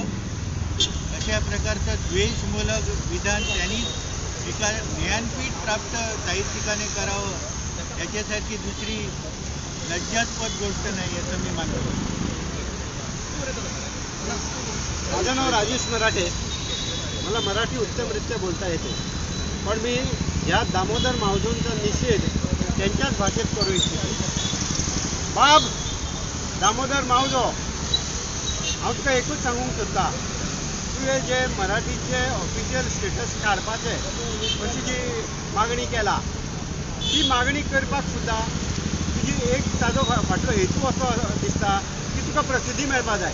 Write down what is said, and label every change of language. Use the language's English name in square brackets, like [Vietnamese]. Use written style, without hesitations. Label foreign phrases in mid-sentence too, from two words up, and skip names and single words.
[Marathi] अशा प्रकारचं द्वेषमूलक विधान त्यांनी एका ज्ञानपीठ प्राप्त साहित्यिकाने करावं याच्यासारखी दुसरी लज्जास्पद गोष्ट नाही असं मी मानतो. माझं नाव राजेश मराठे, मला मराठी उत्तमरित्या बोलता येते, पण मी या दामोदर मावजोंचा निषेध त्यांच्याच भाषेत करू इच्छितो. [Konkani] बाब दामोदर मावजो, हांव तुका एकूच सांगूंक सोदता, तुवें जे मराठीचे [English] official status [Konkani] काडपाचे अशी जी मागणी केला ती मागणी करपाक सुद्दां तुजी एक ताजो फाटलो हेतू असो दिसता की तुका प्रसिद्धी मेळपा जाय.